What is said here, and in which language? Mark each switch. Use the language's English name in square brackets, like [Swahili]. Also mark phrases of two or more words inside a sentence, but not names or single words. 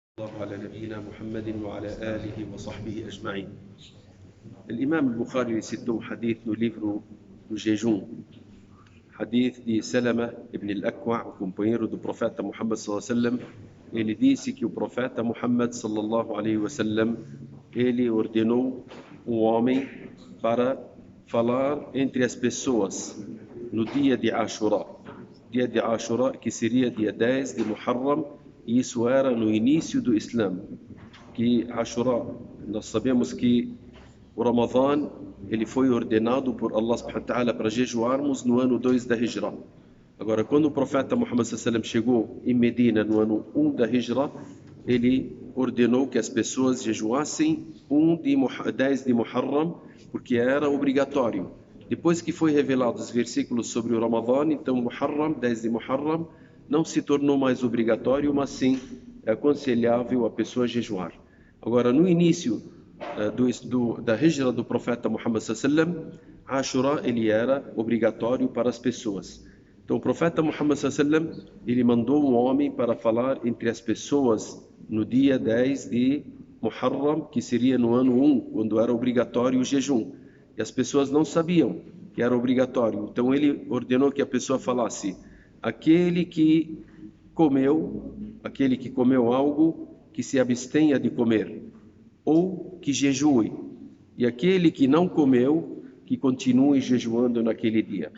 [Arabic] الله على نبينا محمد وعلى آله وصحبه أجمعين. [Portuguese] الإمام البخاري citou um hadith no livro do jejum, hadith de Salama ibn al-Akwa, o companheiro do profeta Muhammad [Arabic] صلى الله عليه وسلم. [Portuguese] Ele disse que o profeta Muhammad [Arabic] صلى الله عليه وسلم, [Portuguese] ele ordenou um homem para falar entre as pessoas no dia de Ashura. Dia de Ashura, que seria dia 10 de Muharram, e isso era no início do Islã, que Ashura, nós sabemos que o Ramadã, ele foi ordenado por Allah [Arabic] سبحانه وتعالى [Portuguese] para jejuarmos no ano 2 da Hijra. Agora, quando o profeta Muhammad [Arabic] صلى الله عليه وسلم [Portuguese] chegou em Medina no ano 1 da Hijra, ele ordenou que as pessoas jejuassem 10 de Muharram, porque era obrigatório. Depois que foi revelado os versículos sobre o Ramadã, então Muharram, 10 de Muharram, não se tornou mais obrigatório, mas sim é aconselhável a pessoa jejuar. Agora, no início da Hijra do profeta Muhammad [Arabic] صلى الله عليه وسلم, [Portuguese] Ashura ele era obrigatório para as pessoas. Então o profeta Muhammad [Arabic] صلى الله عليه وسلم, [Portuguese] ele mandou um homem para falar entre as pessoas no dia 10 de Muharram, que seria no ano 1, quando era obrigatório o jejum. E as pessoas não sabiam que era obrigatório. Então ele ordenou que a pessoa falasse: aquele que comeu algo, que se abstenha de comer, ou que jejue, e aquele que não comeu, que continue jejuando naquele dia.